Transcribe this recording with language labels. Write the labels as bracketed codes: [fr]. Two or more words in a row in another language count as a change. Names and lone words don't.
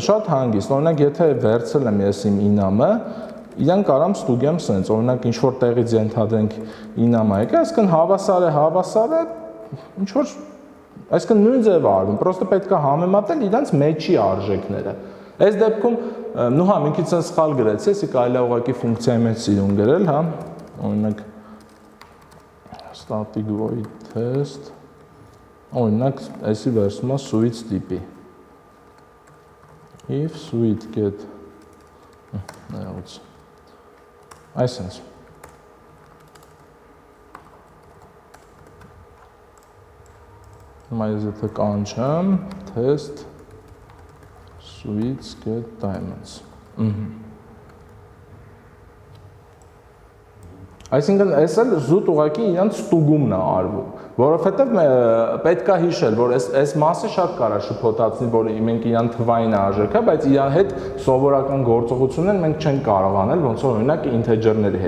[hy] հանգիստ, օրինակ եթե վերցրել եմ ես իմ enum-ը, իրան կարամ ստուգեմ սենց, օրինակ ինչ որ տեղից ենթադրենք 9-ը եկա, այսինքն հավասար է, ինչ որ այսինքն նույն ձև արվում, պրոստը պետք է համեմատել իրանց մեջի արժեքները։ Այս դեպքում նույնա մի քիչ սխալ գրեցի, էսի կարելի է ուղղակի ֆունկցիայի մեջ սիրուն գրել, հա, օրինակ [en] static void test, [hy] օրինակ էսի վերցնում է switch տիպի։ [en] If switch get [hy] նայած այսինքն Mas եթե կանչեմ [en] test switch get diamonds։ [hy] Այսինքն այս էլ զուտ ուղղակի իրանց ստուգումն է արվում, որովհետև պետք է հիշել, որ այս մասը շատ կարա շփոթացնի, որ մենք իրան թվային արժեքը, բայց իրան հետ սովորական գործողություններ մենք չենք կարող անել, ոնց որ օրինակ integer-ների